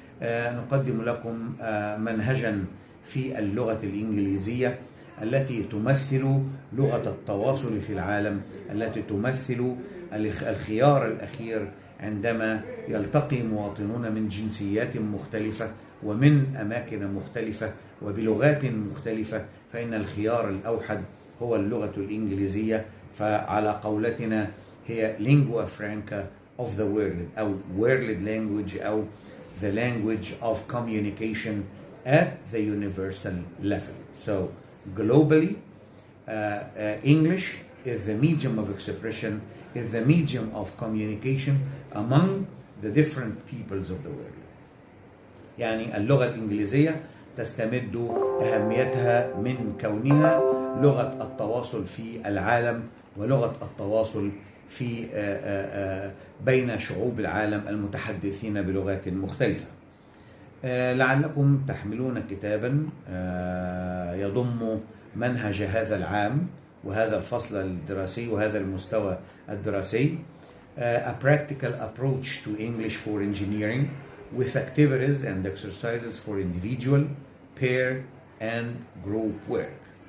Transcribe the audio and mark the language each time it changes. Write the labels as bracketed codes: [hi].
[ar] نقدم لكم منهجا في اللغة الإنجليزية التي تمثل لغة التواصل في العالم، التي تمثل الخيار الأخير عندما يلتقي مواطنون من جنسيات مختلفة ومن أماكن مختلفة وبلغات مختلفة، فإن الخيار الأوحد هو اللغة الإنجليزية. فعلى قولتنا هي [en] lingua franca of the world، أو world language، أو the language of communication at the universal level. So globally, English is the medium of expression, is the medium of communication among the different peoples of the world. [ar] يعني اللغة الإنجليزية تستمد أهميتها من كونها لغة التواصل في العالم، ولغة التواصل في بين شعوب العالم المتحدثين بلغات مختلفة. لعلكم تحملون كتابا يضم منهج هذا العام وهذا الفصل الدراسي [en] وهذا المستوى الدراسي، A practical approach to English for engineering with activities and exercises for individual, pair and group work.